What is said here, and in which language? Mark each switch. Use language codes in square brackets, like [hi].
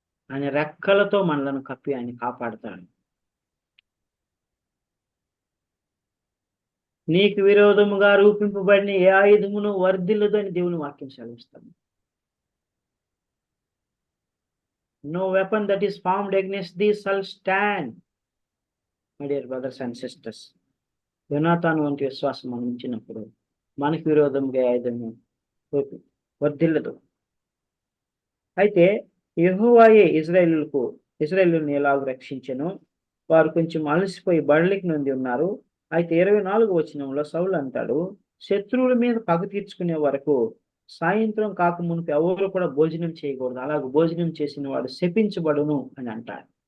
[te] ఆయన రెక్కలతో మనలను కప్పి ఆయన కాపాడుతాడు. నీకు విరోధముగా రూపింపబడిన ఏ ఆయుధమును వర్ధిల్లదు అని దేవుని వాక్యం సెలవిస్తాను. [en] No weapon that is formed against thee shall stand. My dear brothers and sisters, [te] యోనాతాను వంటి విశ్వాసం మనం ఉంచినప్పుడు మనకు విరోధంగా ఆయుధము వర్ధిల్లదు. అయితే యెహోవాయే ఇశ్రాయేలును ఎలాగ రక్షించెను. వారు కొంచెం అలసిపోయి బడలికి నుండి ఉన్నారు. అయితే 24వ వచనంలో సౌలు అంటాడు, శత్రువుల మీద పగ తీర్చుకునే వరకు సాయంత్రం కాక మునుపు ఎవరు కూడా భోజనం చేయకూడదు, అలాగ భోజనం చేసిన వాడు శపించబడును అని అంటాడు.